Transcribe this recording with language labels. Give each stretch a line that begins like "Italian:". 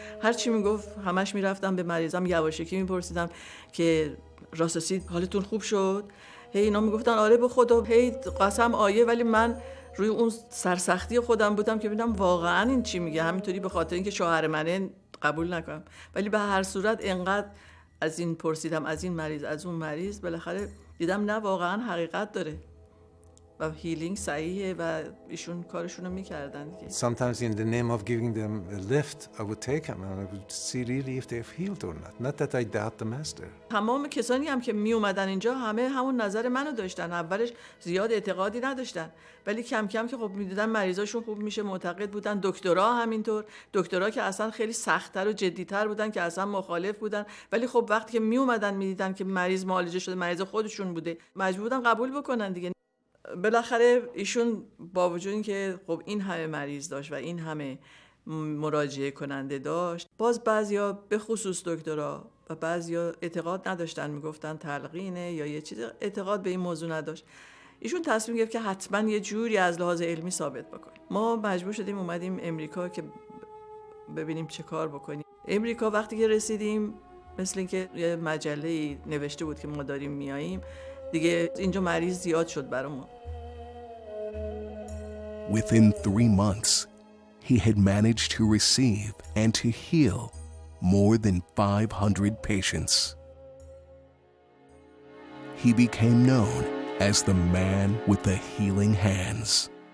Persian: هر چی میگفت همش میرفتم به مریضم یواشکی میپرسیدم که راستی حالتون خوب شد؟ هی اینا میگفتن آره به خدا، هی قسم آیه، ولی من روی اون سرسختی خودم بودم که ببینم واقعا این چی میگه. همینطوری به خاطر اینکه شوهر منه قبول نکنم. ولی به هر صورت انقدر از این پرسیدم، از این مریض، از اون مریض، بالاخره دیدم نه واقعا حقیقت داره و هیلینگ صحیحه و ایشون کارشونو میکردن دیگه.
English: Sometimes in the name of giving them a lift, I would take them and I would see really if they've healed or not. Not that I doubt the master.
Persian: تمام کسانی هم که می اومدن اینجا همه همون نظر منو داشتن. اولش زیاد اعتقادی نداشتن، ولی کم کم که خب میدیدن مریضاشون خوب میشه معتقد بودن. دکترها همینطور، دکترها که اصلا خیلی سخت‌تر و جدی‌تر بودن که اصلا مخالف بودن، ولی خب وقتی که می اومدن میدیدن که مریض معالجه شده، مریض خودشون بوده، مجبور بودن قبول بکنن دیگه. بالاخره ایشون با وجود اینکه خب این همه مریض داشت و این همه مراجعه کننده داشت، باز بعضیا به خصوص دکترها و بعضیا اعتقاد نداشتن، میگفتن تلقینه یا یه چیز، اعتقاد به این موضوع نداشت. ایشون تصمیم گرفت که حتما یه جوری از لحاظ علمی ثابت بکنه. ما مجبور شدیم اومدیم امریکا که ببینیم چه کار بکنیم. امریکا وقتی که رسیدیم مثل اینکه یه مجله نوشته بود که ما داریم میاییم، دیگه اینجا مریض زیاد شد برامون.
English: Within 3 months, he had managed to receive and to heal more than 500 patients. He became known as the man with the healing hands.